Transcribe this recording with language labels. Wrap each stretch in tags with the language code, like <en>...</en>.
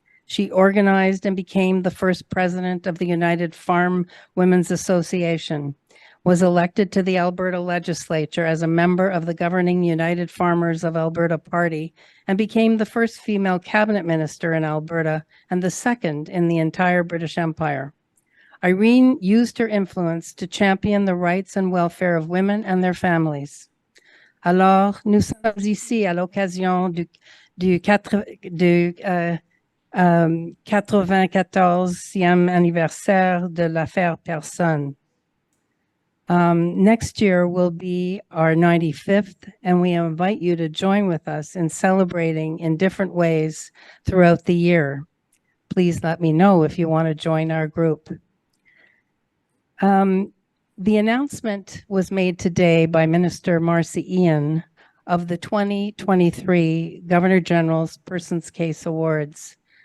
<en>She organized and became the first president of the United Farm Women's Association, was elected to the Alberta legislature as a member of the governing United Farmers of Alberta Party, and became the first female cabinet minister in Alberta and the second in the entire British Empire. Irene used her influence to champion the rights and welfare of women and their families.</en> <fr>Alors, nous sommes ici à l'occasion du 94e anniversaire de l'affaire Personne.</fr> <en>Next year will be our 95th, and we invite you to join with us in celebrating in different ways throughout the year. Please let me know if you want to join our group. The announcement was made today by Minister Marcy Ian of the 2023 Governor General's Person's Case Awards.</en>